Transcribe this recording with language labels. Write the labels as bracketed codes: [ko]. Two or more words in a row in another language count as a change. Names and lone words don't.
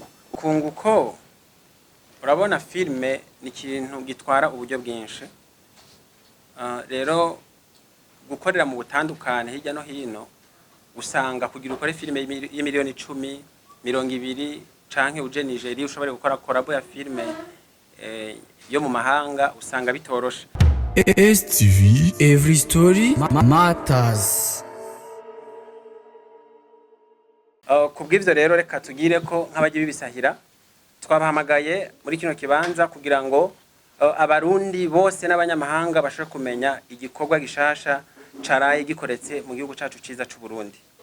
[rn] Kunguko urabona filime ni ikintu gitwara uburyo bwinshi rero gukorera mu butandukane hirya no hino usanga kugira ukore filime y'imiliyoni 10 20 canke uje Nigeria ushobora gukora collabo ya filime yo mu mahanga usanga bitoroshe. [en] STV every story matters. [rn] Kubw'ivyo rero reka tugire ko nk'abagiye bibisahira twabahamagaye muri kino kibanza kugira ngo abarundi bose n'abanyamahanga bashobora kumenya igikorwa gishasha caraye gikoretse mu gihugu cacu ciza c'u Burundi.